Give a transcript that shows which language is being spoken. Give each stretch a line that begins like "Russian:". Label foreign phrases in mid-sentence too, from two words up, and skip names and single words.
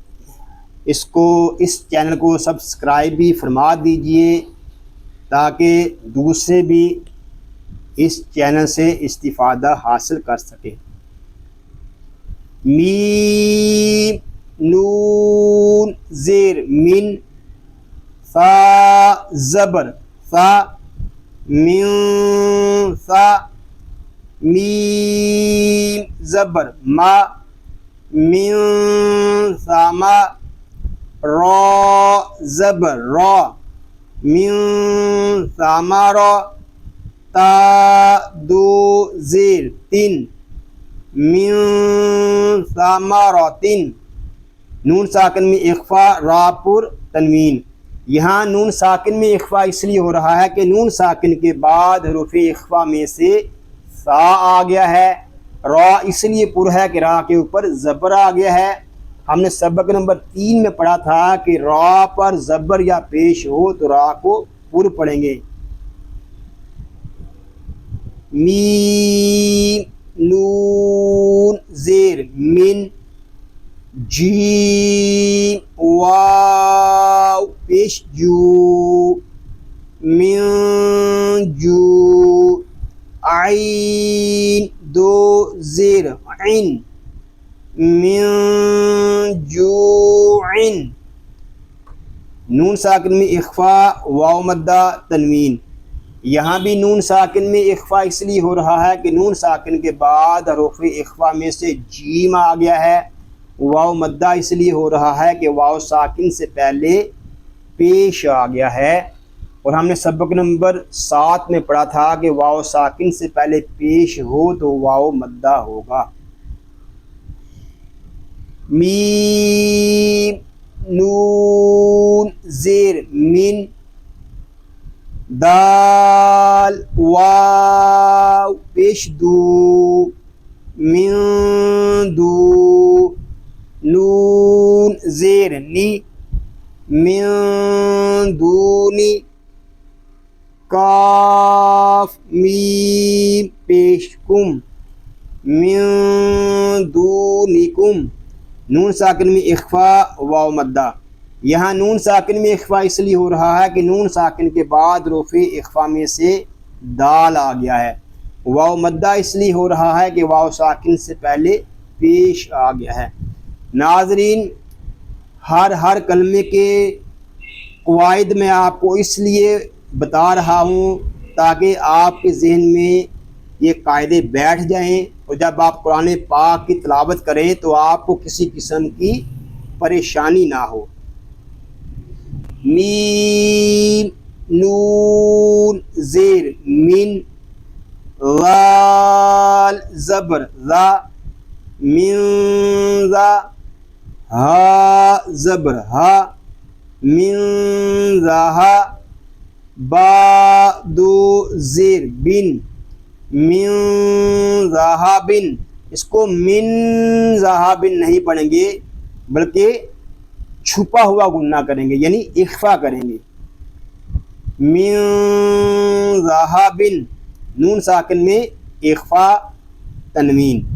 Urdu: اس چینل کو سبسکرائب بھی فرما دیجئے تاکہ دوسرے بھی اس چینل سے استفادہ حاصل کر سکیں۔ میم نون زیر من، فا زبر فا، من فا، میم زبر ما، من ثما، را زبر را، من ثمرا، تا 2 زیر تن،
Arabic: من ثمراتن،
Urdu: نون ساکن میں اخفا را پر تنوین۔ یہاں نون ساکن میں اخفا اس لیے ہو رہا ہے کہ نون ساکن کے بعد حروف اخفا میں سے سا آ گیا ہے۔ را اس لیے پر ہے کہ را کے اوپر زبر آ گیا ہے۔ ہم نے سبق نمبر 3 میں پڑھا تھا کہ را پر زبر یا پیش ہو تو را کو پر پڑھیں گے۔ میم نون زیر من، جیم واو پیش جو،
Arabic: من جو
Urdu: عین دو زیر عین
Arabic: من جوع
Urdu: نون ساکن میں اخفا واو مدہ تنوین. یہاں بھی نون ساکن میں اخفا اس لیے ہو رہا ہے کہ نون ساکن کے بعد حروف اخفا میں سے جیم آ گیا ہے. واو مدہ اس لیے ہو رہا ہے کہ واو ساکن سے پہلے پیش آ گیا ہے. اور ہم نے سبق نمبر 7 میں پڑھا تھا کہ واو ساکن سے پہلے پیش ہو تو واو مدہ ہوگا. میم نون زیر من دال واو پیش دو من دو نون زیر نی من دونی کاف میم پیش کم
Arabic: من دونکم
Urdu: نون ساکن میں اخفا واو مدہ. یہاں نون ساکن میں اخفا اس لیے ہو رہا ہے کہ نون ساکن کے بعد حروف اخفا میں سے دال آ گیا ہے. واو مدہ اس لیے ہو رہا ہے کہ واو ساکن سے پہلے پیش آ گیا ہے. ناظرین ہر کلمے کے قواعد میں آپ کو اس لیے بتا رہا ہوں تاکہ آپ کے ذہن میں یہ قاعدے بیٹھ جائیں اور جب آپ قرآن پاک کی تلاوت کریں تو آپ کو کسی قسم کی پریشانی نہ ہو. میم نون زیر من غال زبر ذا من ذا ہا زبر ہا من ذا با دو زیر بن
Arabic: من ذہابن.
Urdu: اس کو
Arabic: من ذہابن
Urdu: نہیں پڑھیں گے بلکہ چھپا ہوا گنہ کریں گے یعنی اخفا کریں گے.
Arabic: من ذہابن
Urdu: نون ساکن میں اخفا تنوین.